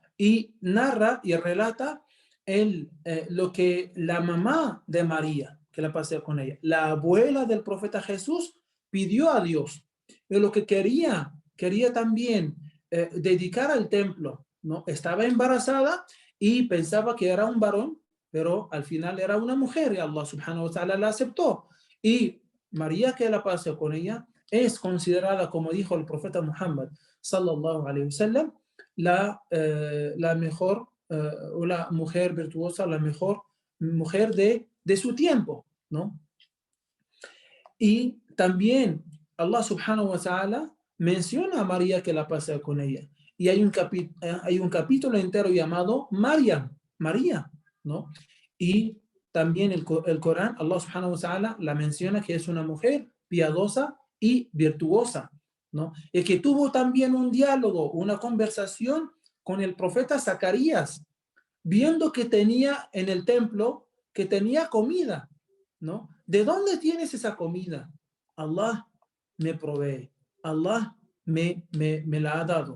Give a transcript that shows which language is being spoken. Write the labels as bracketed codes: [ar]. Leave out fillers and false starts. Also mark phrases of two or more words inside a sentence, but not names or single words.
[es] Y narra y relata lo que la mamá de María, que la pasea con ella, la abuela del profeta Jesús, pidió a Dios. Pero lo que quería también dedicar al templo, ¿no? Estaba embarazada y pensaba que era un varón, pero al final era una mujer y [ar] الله سبحانه وتعالى [es] la aceptó. Y María, que la pasea con ella, es considerada, como dijo el profeta Muhammad [ar] صلى الله عليه وسلم, [es] la mejor o la mujer virtuosa, la mejor mujer de su tiempo, ¿no? Y también [ar] الله سبحانه وتعالى [es] menciona a María, que la pasa con ella. Y hay un capítulo entero llamado María, ¿no? Y también el Corán, [ar] الله سبحانه وتعالى [es] la menciona que es una mujer piadosa y virtuosa, ¿no? Y que tuvo también un diálogo, una conversación con el profeta Zacarías, viendo que tenía en el templo, que tenía comida, ¿no? ¿De dónde tienes esa comida? Allah me provee, Allah me la ha dado.